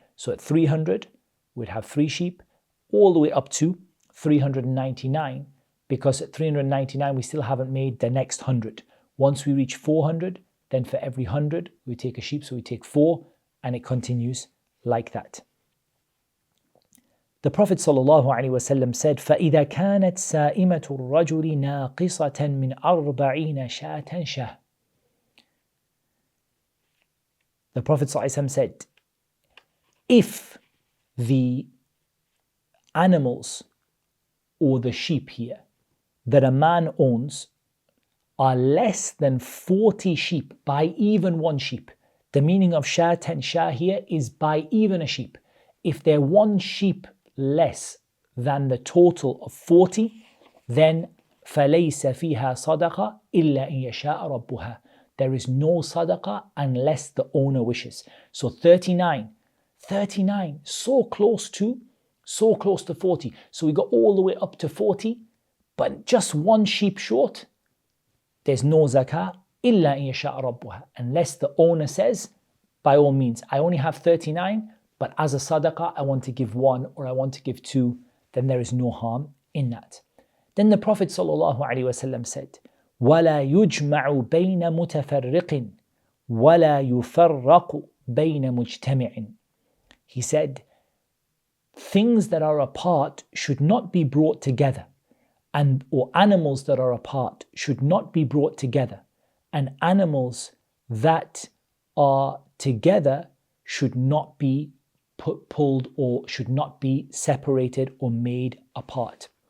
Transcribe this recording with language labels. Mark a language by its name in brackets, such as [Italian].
[English] So at 300, we'd have 3 sheep, all the way up to 399, because at 399, we still haven't made the next 100. Once we reach 400, then for every 100, we take a sheep, so we take 4, and it continues like that. The Prophet ﷺ said, [Arabic] فَإِذَا كَانَتْ سَائِمَةُ الرَّجُلِ نَاقِصَةً مِنْ 40 شَاةً شَهْ. [English] The Prophet ﷺ said, if the animals or the sheep here that a man owns are less than 40 sheep by even 1 sheep, the meaning of shatan shah here is by even a sheep. If they're 1 sheep less than the total of 40, then [Arabic] فَلَيْسَ فِيهَا صَدَقَةٌ إِلَّا إِنْ يَشَاءَ رَبُّهَا. [English] There is no sadaqah unless the owner wishes. So 39, so close to 40. So we got all the way up to 40, but just 1 sheep short. There's no zakah [Arabic] إِلَّا إِنْ يَشَاءَ رَبُّهَا, [English] unless the owner says, by all means, I only have 39, but as a sadaqah, I want to give 1 or I want to give 2, then there is no harm in that. Then the Prophet ﷺ said, [Arabic] وَلَا يُجْمَعُ بَيْنَ مُتَفَرِّقٍ وَلَا يُفَرَّقُ بَيْنَ مُجْتَمِعٍ. [English] He said, things that are apart should not be brought together, or animals that are apart should not be brought together, and animals that are together should not be pulled or should not be separated or made apart.